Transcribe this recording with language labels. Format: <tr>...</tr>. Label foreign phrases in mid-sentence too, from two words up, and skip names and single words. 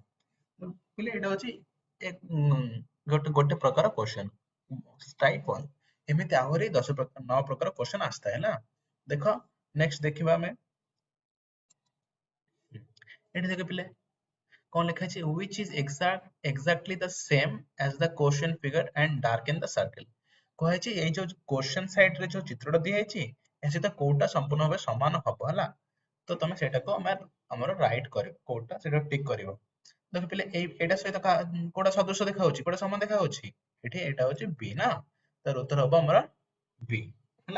<or>କହିଲେ ଏଇଟା ହଉଛି ଗୋଟେ ଗୋଟେ ପ୍ରକାର</or> <en>question, type</en> <or>1। ଏମିତି ଆହୁରି 9 ପ୍ରକାର କ୍ୱେଶ୍ଚନ ଆସିଥାଏ ହେଲା। ଦେଖ ନେକ୍ସଟ ଦେଖିବା ଆମେ, ଏଠି ଦେଖ ପିଲେ କଣ ଲେଖା ଅଛି,</or> <en>which is exactly the same as the question figure and darken the circle।</en> <or>କୁହାଯାଇଛି ଏଇ ଯୋଉ</or> <en>question side</en> <or>ରେ ଯୋଉ ଚିତ୍ରଟା ଦିଆଯାଇଛି, ଏହା ସହିତ କୋଉଟା ସମ୍ପୂର୍ଣ୍ଣ ଭାବେ ସମାନ ହବ ହେଲା। ତ ତମେ ସେଇଟାକୁ ଆମର ରାଇଟ କରିବ, କୋଉଟା ସେଇଟା ଟିକ କରିବ। ଦେଖ ପିଲେ ଏଇଟା ସହିତ କୋଉଟା ସଦୃଶ ଦେଖା ହଉଛି, କୋଉଟା ସମାନ ଦେଖା ହଉଛି, ଏଠି ଏଇଟା ହଉଛି ବି ନା, ତାର ଉତ୍ତର ହବ ଆମର ବି ହେଲା।</or>